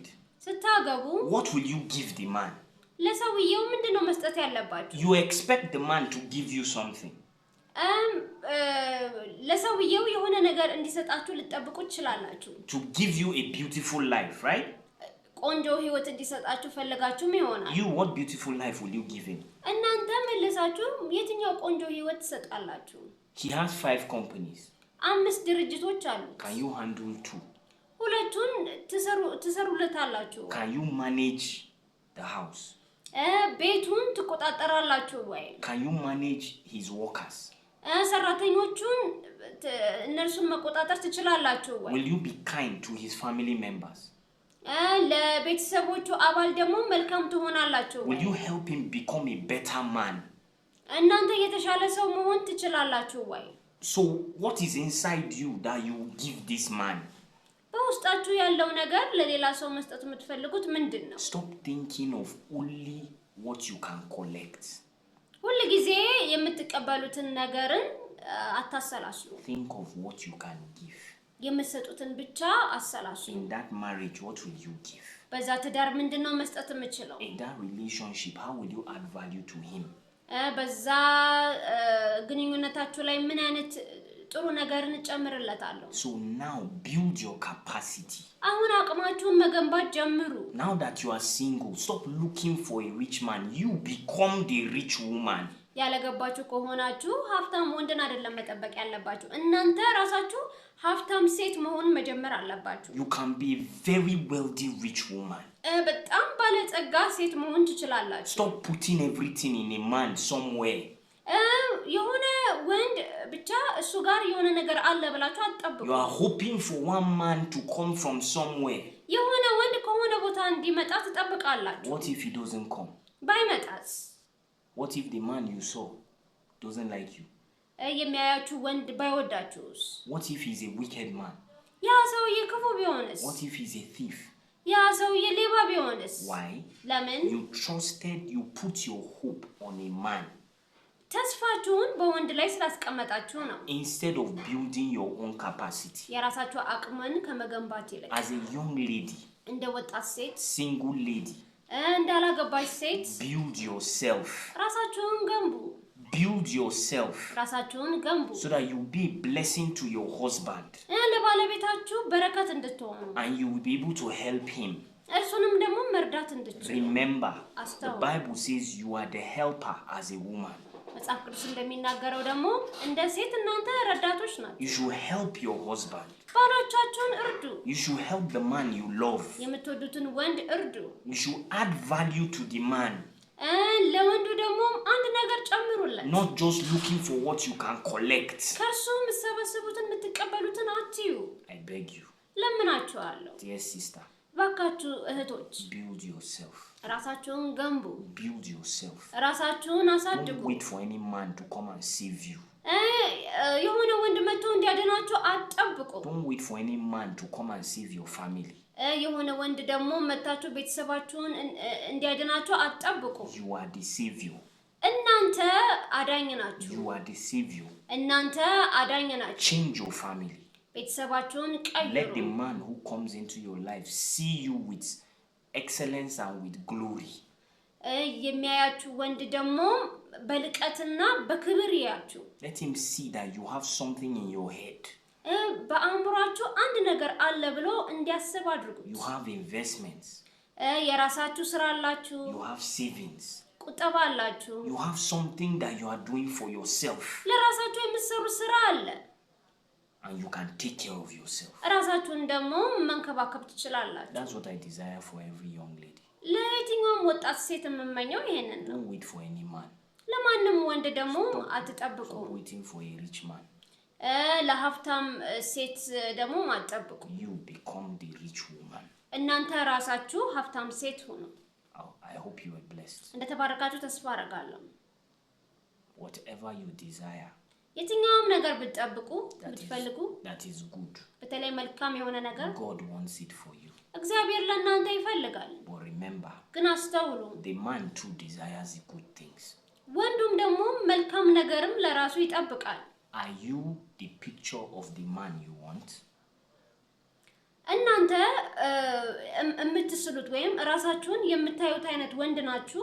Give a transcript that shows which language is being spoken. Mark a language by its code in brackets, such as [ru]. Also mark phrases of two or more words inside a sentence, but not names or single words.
[am] ስታገቡ [en] what will you give the man [am] ለሰውዬው ምንድነው መስጠት ያለባችሁ [en] you expect the man to give you something [am] ለሰውዬው የሆነ ነገር እንዲሰጣችሁ ልትጠብቁ ትችላላችሁ [en] to give you a beautiful life right [am] ቆንጆ ህይወት እንዲሰጣችሁ ፈልጋችሁም ይሆናል። [en] You, what beautiful life will you give him? [am] እናንተ መልሳችሁ የትኛው ቆንጆ ህይወት ትሰጣላችሁ? [en] He has 5 companies. [am] 5 ድርጅቶች አሉ። [en] Can you handle 2? [am] ሁለቱን ትሰሩለታላችሁ? [en] Can you manage the house? [am] ቤቱን ትቆጣጠራላችሁ ወይ? [en] Can you manage his workers? [am] ሰራተኞቹን እነርሱን መቆጣጠር ትችላላችሁ ወይ? [en] Will you be kind to his family members? [am] ለቤተሰቦቹ አባል ደግሞ መልካም ትሆናላችሁ ወይ? [en] Will you help him become a better man? [am] እናንተ የተሻለ ሰው መሆን ትችላላችሁ ወይ? [en] So what is inside you that you give this man? [am] በውስጣችሁ ያለው ነገር ለሌላ ሰው መስጠት የምትፈልጉት ምንድነው? [en] Stop thinking of only what you can collect. [am] ሁሉ ጊዜ የምትቀበሉትን ነገርን አታሰላስሉ። [en] Think of what you can give. [am] የምትሰጡትን ብቻ አሰላስሉ። [en] In that marriage, what will you give? [am] በዛ ትዳር ምንድነው መስጠት የምችለው? [en] In that relationship, how will you add value to him? [am] በዛ ግንኙነታችሁ ላይ ምን አይነት ጥሩ ነገርን ጨምርለታለሁ? [en] So now build your capacity. [am] አሁን አቅማችሁን መገንባት ጀምሩ። [en] Now that you are single, stop looking for a rich man. You become the rich woman. [am] ያለገባችሁ ከሆናችሁ ሀብታም ወንድን አይደለም መጠበቅ ያለባችሁ። እናንተ ራሳችሁ ሀብታም ሴት መሆን መጀመር አለባችሁ። [en] You can be a very wealthy rich woman. [am] በጣም ባለጸጋ ሴት መሆን ትችላላችሁ። [en] Stop putting everything in a man somewhere. [am] የሆነ ወንድ ብቻ እሱ ጋር የሆነ ነገር አለ ብላችሁ አትጠብቁ። [en] You are hoping for one man to come from somewhere. [am] የሆነ ወንድ ከሆነ ቦታ እንዲመጣ ትጠብቃላችሁ። [en] What if he doesn't come? [am] ባይመጣስ? [en] What if the man you saw doesn't like you? [am] የሚያያችሁ ወንድ ባይወዳችሁስ? [en] What if he's a wicked man? [am] ያ ሰውዬ ክፉ ቢሆንስ? [en] What if he's a thief? [am] ያ ሰውዬ ሌባ ቢሆንስ? [en] Why? [am] ለምን? [en] You put your hope on a man. [am] ተስፋችሁን በወንድ ላይ ስላስቀመጣችሁ ነው። [en] Instead of building your own capacity. [am] የራሳችሁ አቅምን ከመገንባት ይልቅ [en] As a young lady, [am] እንደ ወጣት ሴት፣ [en] single lady, [am] እንዳላገባች ሴት [en] build yourself. [am] ራሳችሁን ገንቡ። [en] Build yourself. [am] ራሳችሁን ገንቡ። [en] So that you will be a blessing to your husband. [am] ለባለቤታችሁ በረከት እንድትሆኑ. [en] And you will be able to help him. [am] እርሱንም ደግሞ መርዳት እንድትችሉ. [en] Remember, the Bible says you are the helper as a woman. [am] መጽሐፍ ቅዱስ እንደሚናገረው ደግሞ እንደ ሴት እናንተ ረዳቶች ናችሁ። [en] You should help your husband. [am] ባሎቻችሁን እርዱ። [en] You should help the man you love. [am] የምትወዱትን ወንድ እርዱ። [en] You should add value to the man. [am] ለወንዱ ደግሞ አንድ ነገር ጨምሩለት። [en] Not just looking for what you can collect. [am] ከርሱ የምትሰበስቡትን የምትቀበሉትን አትዩ። [en] I beg you. [am] ለምናችኋለሁ። [en] Dear sister. [am] ባካችሁ እህቶች [en] Build yourself. [am] ራሳችሁን ገንቡ። [en] Build yourself. [am] ራሳችሁን አሳድጉ። [en] Don't wait for any man to come and save you. [am] የሆነ ወንድ መጥቶ እንዲያድናችሁ አትጠብቁ። [en] Don't wait for any man to come and save your family. [am] የሆነ ወንድ ደግሞ መጣችሁ ቤተሰባችሁን እንዲያድናችሁ አትጠብቁ። [en] You are the savior. [am] እናንተ አዳኝ ናችሁ። [en] You are the savior. [am] እናንተ አዳኝ ናችሁ። [en] Change your family. [am] ቤተሰባችሁን ቀይሩ። [en] Let the man who comes into your life see you with excellence and with glory. [am] የሚያያችሁ ወንድ ደግሞ በልቀትና በክብር ያያችሁ። [en] Let him see that you have something in your head. [am] በአእምሯችሁ አንድ ነገር አለ ብሎ እንዲያስብ አድርጉት። [en] You have investments. [am] የራሳችሁ ስራ አላችሁ። [en] You have savings. [am] ቁጠባ አላችሁ። [en] You have something that you are doing for yourself. [am] ለራሳችሁ የምትሰሩ ስራ አለ። [en] And you can take care of yourself. [am] ራሳችሁን ደግሞ መንከባከብ ትችላላችሁ። [en] That's what I desire for every young lady. [am] ለየትኛውም ወጣት ሴት የምመኘው ይሄንን ነው። [en] Don't wait for any man. [am] ለማንም ወንድ ደግሞ አትጠብቁ። [en] Stop waiting for a rich man. [am] ለሀብታም ሴት ደግሞ አትጠብቁ። [en] You become the rich woman. [am] እናንተ ራሳችሁ ሀብታም ሴት ሁኑ። [en] I hope you are blessed. [am] እንደተባረካችሁ ተስፋ አደርጋለሁ። [en] Whatever you desire. [am] የትኛውም ነገር ብትጠብቁ ብትፈልጉ [en] that is good. [am] በተለይ መልካም የሆነ ነገር [en] God wants it for you. [am] እግዚአብሔር ለእናንተ ይፈልጋል። [en] But remember, [am] ግን አስተውሉ። [en] the man too desires the good things. [am] ወንዱም ደግሞ መልካም ነገርም ለራሱ ይጠብቃል። [en] Are you the picture of the man you want? [am] እናንተ የምትስሉት ወይም ራሳችሁን የምታዩት አይነት ወንድ ናችሁ?